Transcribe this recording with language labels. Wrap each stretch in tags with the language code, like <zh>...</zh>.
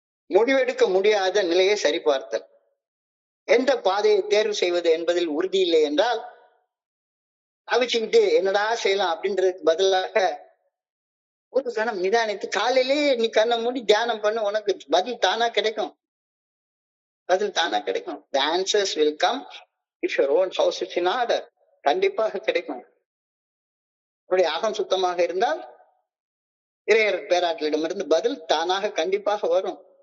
<ta>முடிவெடுக்க முடியாத நிலையை சரிபார்த்தல். எந்த பாதையை தேர்வு செய்வது என்பதில் உறுதி இல்லை என்றால் தவிச்சுக்கிட்டு என்னடா செய்யலாம் அப்படின்றதுக்கு பதிலாக ஒரு கணம் நிதானித்து காலையிலேயே நீ கண்ணை மூடி தியானம் பண்ண, உனக்கு பதில் தானா கிடைக்கும். பதில் தானா கிடைக்கும்.</ta> <en>The answers will come if your own house is in order.</en> <ta>கண்டிப்பாக கிடைக்கும். உன்னுடைய அகம் சுத்தமாக இருந்தால் இறையர் பேராற்றலிடமிருந்து பதில் தானாக கண்டிப்பாக வரும்.</ta>